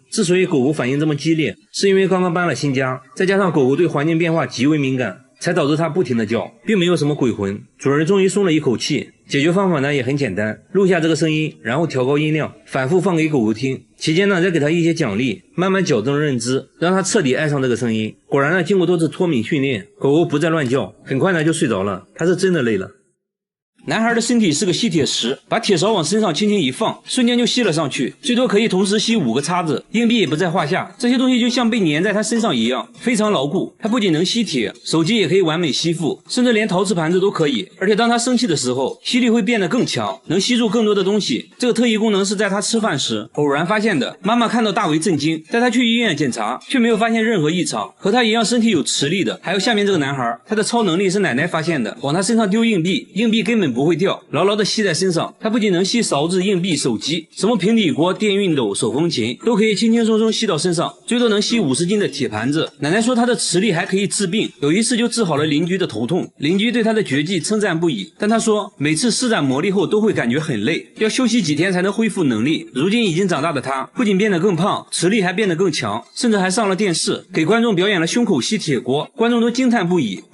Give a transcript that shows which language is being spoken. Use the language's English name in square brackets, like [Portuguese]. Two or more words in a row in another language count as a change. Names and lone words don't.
[Chinese] 之所以狗狗反應這麼激烈，是因為剛剛搬了新家，再加上狗狗對環境變化極為敏感，才導致它不停地叫，並沒有什麼鬼魂。主人終於鬆了一口氣，解決方法呢也很簡單，錄下這個聲音，然後調高音量，反復放給狗狗聽，期間呢再給它一些獎勵，慢慢矯正認知，讓它徹底愛上這個聲音。果然呢經過多次脫敏訓練，狗狗不再亂叫，很快呢就睡着了，它是真的累了。男孩的身體是個吸鐵石，把鐵勺往身上輕輕一放，瞬間就吸了上去，最多可以同時吸5個叉子，硬幣也不在話下。這些東西就像被粘在他身上一樣，非常牢固。他不僅能吸鐵，手機也可以完美吸附，甚至連陶瓷盤子都可以。而且當他生氣的時候，吸力會變得更強，能吸住更多的東西。這個特異功能是在他吃飯時偶然發現的。媽媽看到大為震驚，帶他去醫院檢查，卻沒有發現任何異常。和他一樣身體有磁力的還有下面這個男孩，他的超能力是奶奶發現的，往他身上丟硬幣，硬幣根本不會掉，牢牢地吸在身上。他不僅能吸勺子、硬幣、手機，什麼平底鍋、電熨斗、手風琴都可以輕輕鬆鬆吸到身上，最多能吸50斤的鐵盤子。奶奶說他的磁力還可以治病，有一次就治好了鄰居的頭痛，鄰居對他的絕技稱讚不已，但他說每次施展魔力後都會感覺很累，要休息幾天才能恢復能力。如今已經長大的他不僅變得更胖，磁力還變得更強，甚至還上了電視，給觀眾表演了胸口吸鐵鍋，觀眾都驚嘆不已。